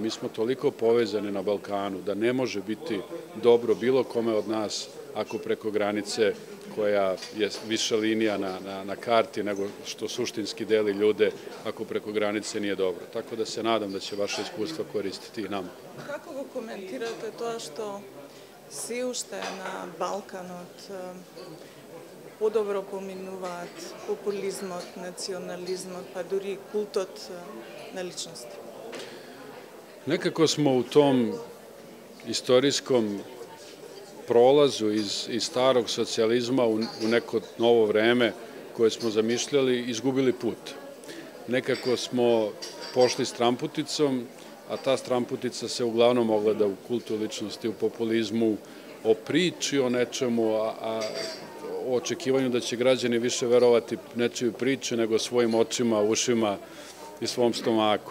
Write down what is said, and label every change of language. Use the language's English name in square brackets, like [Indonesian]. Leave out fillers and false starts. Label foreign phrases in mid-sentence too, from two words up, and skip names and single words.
[Serbian] Mi smo toliko povezani na Balkanu da ne može biti dobro bilo kome od nas ako preko granice koja je više linija na karti nego što suštinski deli ljude, ako preko granice nije dobro. Tako da se nadam da će vaše iskustva koristiti i nama. [Macedonian] Kako го коментирате тоа што се уште на Балканот подобро поминуваат популизмот, национализмот, па дури култот на личности? [Serbian] Nekako smo u tom istorijskom prolazu iz starog socijalizma u neko novo vreme koje smo zamišljali, izgubili put. Nekako smo pošli stramputicom, a ta stramputica se uglavnom ogleda u kultu ličnosti, u populizmu, o priči o nečemu, a o očekivanju da će građani više verovati nečiju priči nego svojim očima, ušima i svom stomaku.